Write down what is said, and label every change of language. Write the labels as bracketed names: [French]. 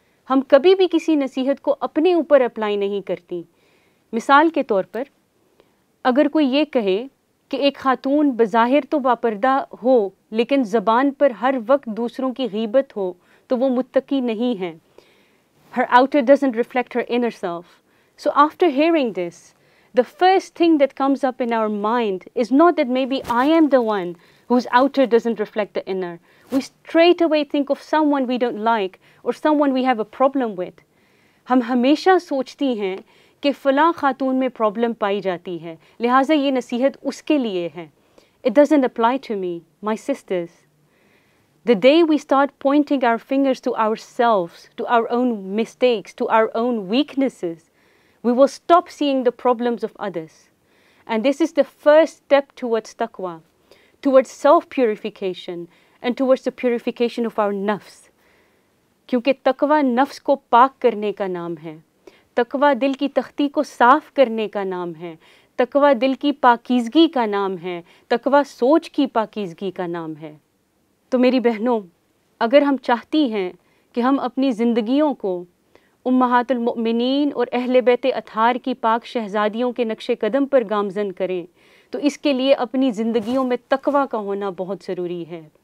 [Urdu] ہم کبھی بھی کسی نصیحت کو اپنے اوپر اپلائی نہیں کرتی۔ مثال کے طور پر اگر کوئی یہ کہے کہ ایک خاتون بظاہر تو باپردہ ہو لیکن زبان پر ہر وقت دوسروں کی غیبت ہو تو وہ متقی نہیں ہے۔ [English] Her outer doesn't reflect her inner self. So after hearing this, the first thing that comes up in our mind is not that maybe I am the one whose outer doesn't reflect the inner. We straight away think of someone we don't like or someone we have a problem with. [Urdu] ہم ہمیشہ سوچتی ہیں کہ فلاں خاتون میں problem پائی جاتی ہے، لہٰذا یہ نصیحت اس کے لیے ہے۔ [English] It doesn't apply to me, my sisters. The day we start pointing our fingers to ourselves, to our own mistakes, to our own weaknesses, we will stop seeing the problems of others. And this is the first step towards taqwa, towards self-purification, and towards the purification of our nafs. [Urdu] کیونکہ تقوی نفس کو پاک کرنے کا نام ہے، تقوی دل کی تختی کو صاف کرنے کا نام ہے، تقوی دل کی پاکیزگی کا نام ہے، تقوی سوچ کی پاکیزگی کا نام ہے۔ تو میری بہنوں، اگر ہم چاہتی ہیں کہ ہم اپنی زندگیوں کو امہات المؤمنین اور اہل بیت اطہار کی پاک شہزادیوں کے نقش قدم پر گامزن کریں تو اس کے لیے اپنی زندگیوں میں تقوی کا ہونا بہت ضروری ہے۔